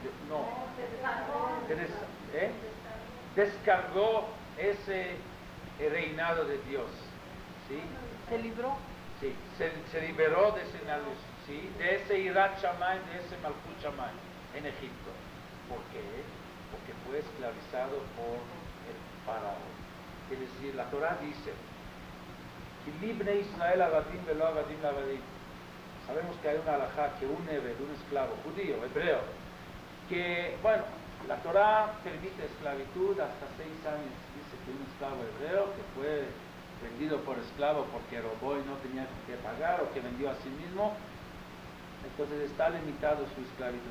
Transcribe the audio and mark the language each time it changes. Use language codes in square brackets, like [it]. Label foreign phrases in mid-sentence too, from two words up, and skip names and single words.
[es] Descargó ese reinado de Dios, ¿sí? ¿Se libró? Sí, se liberó de ese, ¿sí? De ese [he] יראת שמים, [es] de ese [he] מלכות שמים [es] en Egipto. ¿Por qué? Porque fue esclavizado por el faraón. Es decir, la Torah dice, [he] לבני ישראל עבדים ולא עבדים לעבדים. [es] Sabemos que hay una halajá que un esclavo judío, hebreo, que, bueno, la Torah permite esclavitud hasta 6 años. Dice que un esclavo hebreo que fue vendido por esclavo porque robó y no tenía que pagar, o que vendió a sí mismo, entonces está limitado su esclavitud.